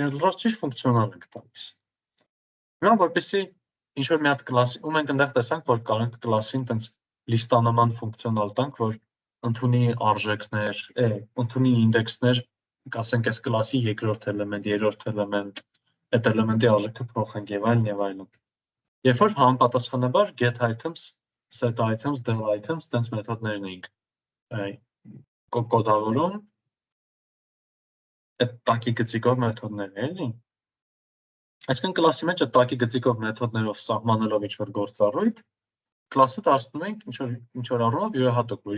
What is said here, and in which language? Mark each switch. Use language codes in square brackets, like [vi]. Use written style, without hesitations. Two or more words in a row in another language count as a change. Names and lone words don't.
[hy] իրենց լրացուցիչ ֆունկցիոնալ ենք տալիս։ Հիմա որպեսզի ինչ-որ մի հատ կլասի, ու մենք այնտեղ տեսանք, որ կարող ենք կլասին տենց լիստանման ֆունկցիոնալ տանք, որ ընդունի արժեքներ, ընդունի ինդեքսներ, ասենք այս կլասի երկրորդ էլեմենտ, երրորդ էլեմենտ, այդ էլեմենտի արժեքը փոխենք եւ այլն։ Երբ որ համապատասխանաբար [en] get items, set items, del items, [hy] տենց մեթոդներն էինք կոդավորում, այդ տակի գծիկով մեթոդներ էլի։ Այսինքն կլասի մեջ այդ տակի գծիկով մեթոդներով սահմանելով ինչ-որ գործառույթ, կլասը դարձնում ենք ինչ-որ առումով յուրահատուկ, որ